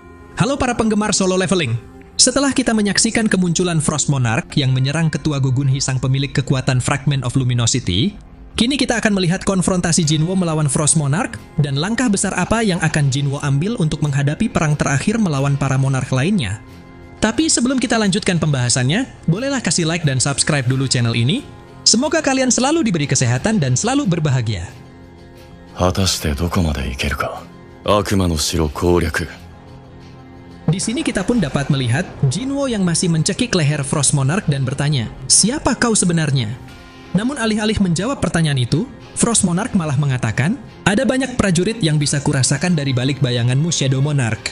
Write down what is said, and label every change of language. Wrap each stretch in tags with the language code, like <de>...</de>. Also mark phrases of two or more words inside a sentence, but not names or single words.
<id>Halo para penggemar solo leveling. Setelah kita menyaksikan kemunculan Frost Monarch yang menyerang ketua Gogunhi sang pemilik kekuatan Fragment of Luminosity, kini kita akan melihat konfrontasi Jinwo melawan Frost Monarch dan langkah besar apa yang akan Jinwo ambil untuk menghadapi perang terakhir melawan para monarch lainnya. Tapi sebelum kita lanjutkan pembahasannya, bolehlah kasih like dan subscribe dulu channel ini. Semoga kalian selalu diberi kesehatan dan selalu berbahagia.</id> <ja>果たしてどこまで行けるか。悪魔の城攻略。</ja> <id>Di sini kita pun dapat melihat Jinwo yang masih mencekik leher Frost Monarch dan bertanya, "Siapa kau sebenarnya?" Namun alih-alih menjawab pertanyaan itu, Frost Monarch malah mengatakan, "Ada banyak prajurit yang bisa kurasakan dari balik bayanganmu, Shadow Monarch.</id>